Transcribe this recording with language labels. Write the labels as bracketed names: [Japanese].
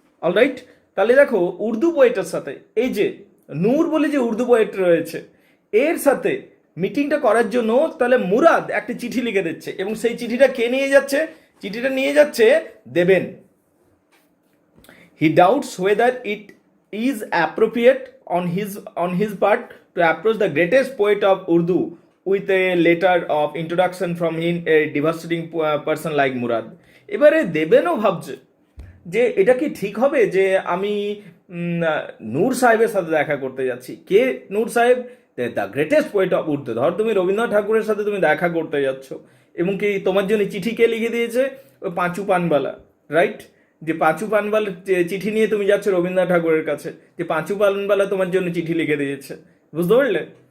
[Bangla] Alright, তাহলে দেখো উর্দু পোয়েটের সাথে এই যে নূর বলে যে উর্দু পোয়েট রয়েছে এর সাথে মিটিংটা করার জন্য তাহলে মুরাদ একটা চিঠি লিখে দিচ্ছে, এবং সেই চিঠিটা কে নিয়ে যাচ্ছে? চিঠিটা নিয়ে যাচ্ছে দেবেন। [English] He doubts whether it is appropriate on his part to approach the greatest poet of Urdu with a letter of introduction from him, a devastating person like Murad. [Bangla] এবারে দেবেনও ভাবছে যে এটা কি ঠিক হবে যে আমি নূর সাহেবের সাথে দেখা করতে যাচ্ছি। কে নূর সাহেব? [English] The greatest poet of Urdu. [Bangla] ধর তুমি রবীন্দ্রনাথ ঠাকুরের সাথে তুমি দেখা করতে যাচ্ছ, এবং কি তোমার জন্য চিঠি কে লিখে দিয়েছে? ওই পাঁচু পানবালা, রাইট? যে পাঁচু পানবালা চিঠি নিয়ে তুমি যাচ্ছ রবীন্দ্রনাথ ঠাকুরের কাছে, যে পাঁচু পানবালা তোমার জন্য চিঠি লিখে দিয়েছে, বুঝতে পারলে?